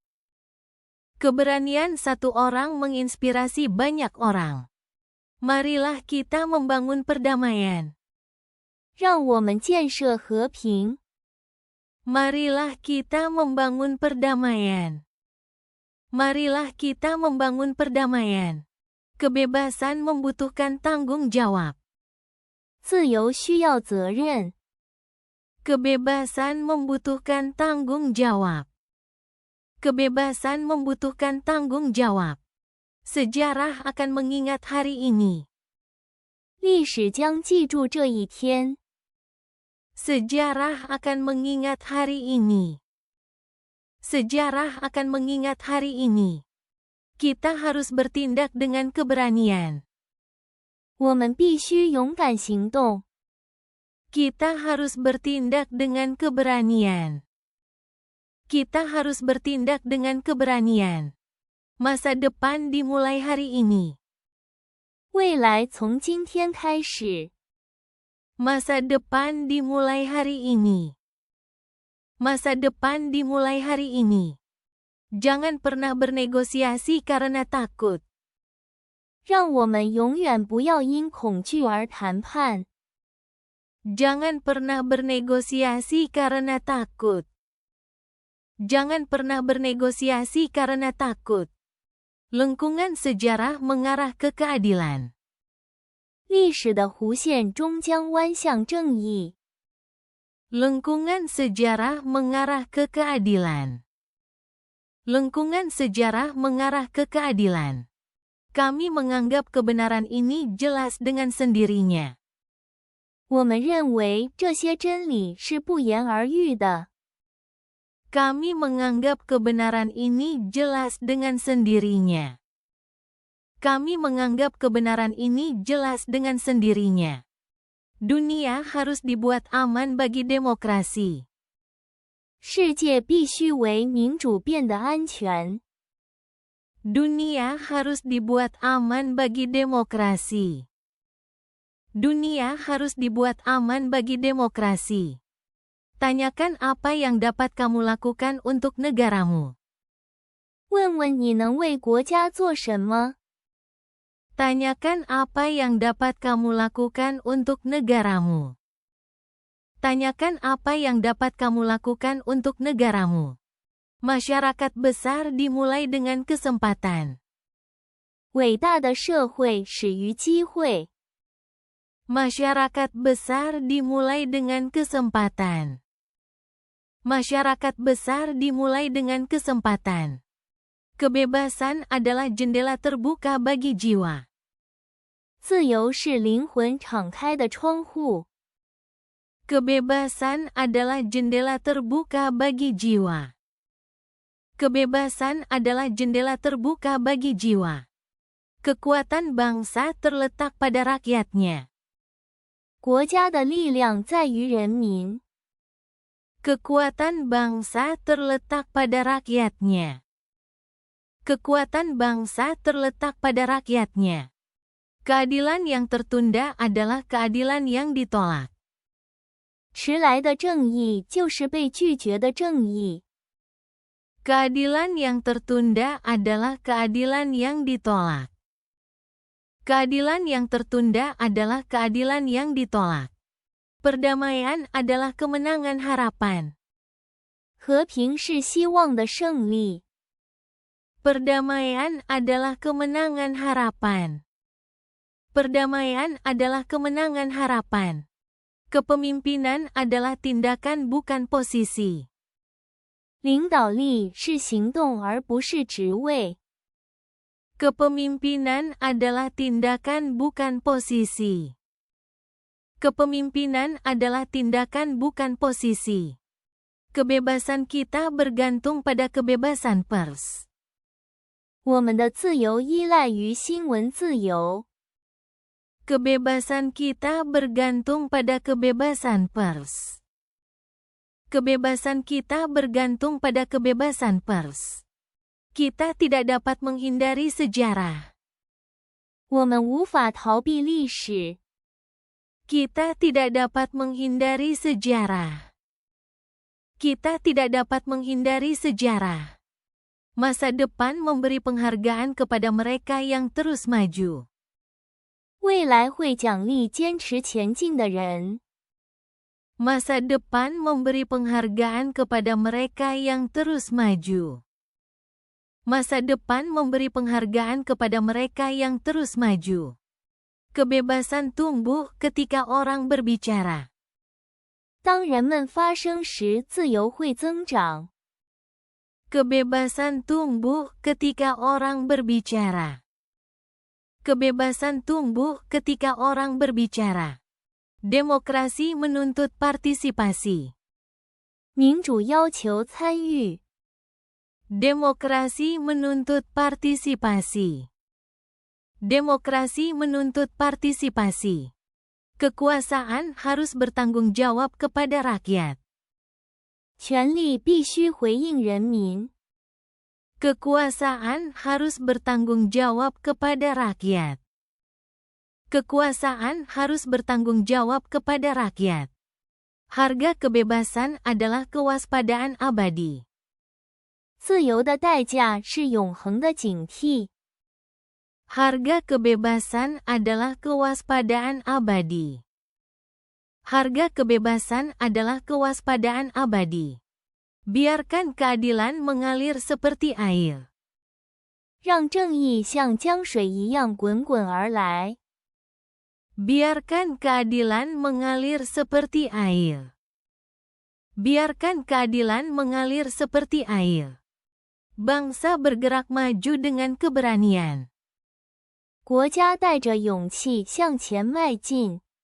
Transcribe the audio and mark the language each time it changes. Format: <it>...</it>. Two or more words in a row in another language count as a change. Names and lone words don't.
<id>Keberanian satu orang menginspirasi banyak orang. Marilah kita membangun perdamaian.</id> <zh>让我们建设和平。</zh> <id>Marilah kita membangun perdamaian. Marilah kita membangun perdamaian. Kebebasan membutuhkan tanggung jawab.</id> <zh>自由需要责任。</zh> <id>Kebebasan membutuhkan tanggung jawab. Kebebasan membutuhkan tanggung jawab. Sejarah akan mengingat hari ini.</id> <zh>历史将记住这一天。</zh> <id>Sejarah akan mengingat hari ini. Sejarah akan mengingat hari ini. Kita harus bertindak dengan keberanian.</id> <zh>我们必须勇敢行动。</zh> <id>Kita harus bertindak dengan keberanian. Kita harus bertindak dengan keberanian. Masa depan dimulai hari ini.</id> <zh>未来从今天开始。</zh> <id>Masa depan dimulai hari ini. Masa depan dimulai hari ini. Jangan pernah bernegosiasi karena takut.</id> <zh>让我们永远不要因恐惧而谈判。</zh> <id>Jangan pernah bernegosiasi karena takut. Jangan pernah bernegosiasi karena takut. Lengkungan sejarah mengarah ke keadilan.</id> <zh>历史的弧线终将弯向正义。</zh> <id>Lengkungan sejarah mengarah ke keadilan. Lengkungan sejarah mengarah ke keadilan. Kami menganggap kebenaran ini jelas dengan sendirinya.</id> <zh>我们认为这些真理是不言而喻的。</zh> <id>Kami menganggap kebenaran ini jelas dengan sendirinya. Kami menganggap kebenaran ini jelas dengan sendirinya. Dunia harus dibuat aman bagi demokrasi.</id> <zh>世界必须为民主变得安全。</zh> <id>Dunia harus dibuat aman bagi demokrasi. Dunia harus dibuat aman bagi demokrasi. Tanyakan apa yang dapat kamu lakukan untuk negaramu.</id> <zh>问问你能为国家做什么？</zh> <id>Tanyakan apa yang dapat kamu lakukan untuk negaramu. Tanyakan apa yang dapat kamu lakukan untuk negaramu. Masyarakat besar dimulai dengan kesempatan.</id> <zh>伟大的社会始于机会。</zh> <id>Masyarakat besar dimulai dengan kesempatan. Masyarakat besar dimulai dengan kesempatan. Kebebasan adalah jendela terbuka bagi jiwa.</id> <zh>自由是灵魂敞开的窗户。</zh> <id>Kebebasan adalah jendela terbuka bagi jiwa. Kebebasan adalah jendela terbuka bagi jiwa. Kekuatan bangsa terletak pada rakyatnya.</id> <zh>国家的力量在于人民。</zh> <id>Kekuatan bangsa terletak pada rakyatnya. Kekuatan bangsa terletak pada rakyatnya. Keadilan yang tertunda adalah keadilan yang ditolak.</id> <zh>迟来的正义就是被拒绝的正义。</zh> <id>Keadilan yang tertunda adalah keadilan yang ditolak. Keadilan yang tertunda adalah keadilan yang ditolak. Perdamaian adalah kemenangan harapan.</id> <zh>和平是希望的胜利。</zh> <id>Perdamaian adalah kemenangan harapan. Perdamaian adalah kemenangan harapan. Kepemimpinan adalah tindakan bukan posisi.</id> <zh>领导力是行动而不是职位。</zh> <id>Kepemimpinan adalah tindakan bukan posisi. Kepemimpinan adalah tindakan bukan posisi. Kebebasan kita bergantung pada kebebasan pers.</id> <zh>我们的自由依赖于新闻自由。</zh> <id>Kebebasan kita bergantung pada kebebasan pers. Kebebasan kita bergantung pada kebebasan pers. Kita tidak dapat menghindari sejarah.</id> <zh>我们无法逃避历史。</zh> <id>Kita tidak dapat menghindari sejarah. Kita tidak dapat menghindari sejarah. Masa depan memberi penghargaan kepada mereka yang terus maju.</id> <zh>未来会奖励坚持前进的人。</zh> <id>Masa depan memberi penghargaan kepada mereka yang terus maju. Masa depan memberi penghargaan kepada mereka yang terus maju. Kebebasan tumbuh ketika orang berbicara.</id> <zh>当人们发声时，自由会增长。</zh> <id>Kebebasan tumbuh ketika orang berbicara. Kebebasan tumbuh ketika orang berbicara. Demokrasi menuntut partisipasi.</id> <zh>民主要求参与。</zh> <id>Demokrasi menuntut partisipasi. Demokrasi menuntut partisipasi. Kekuasaan harus bertanggung jawab kepada rakyat.</id> <zh>权力必须回应人民。</zh> <id>Kekuasaan harus bertanggung jawab kepada rakyat. Kekuasaan harus bertanggung jawab kepada rakyat. Harga kebebasan adalah kewaspadaan abadi.</id> <zh>自由的代价是永恒的警惕。</zh> <id>Harga kebebasan adalah kewaspadaan abadi. Harga kebebasan adalah kewaspadaan abadi. Biarkan keadilan mengalir seperti air.</id> <zh>让正义像江水一样滚滚而来。</zh> <id>Biarkan keadilan mengalir seperti air. Biarkan keadilan mengalir seperti air. Bangsa bergerak maju dengan keberanian.</id> <zh>国家带着勇气向前迈进。</zh>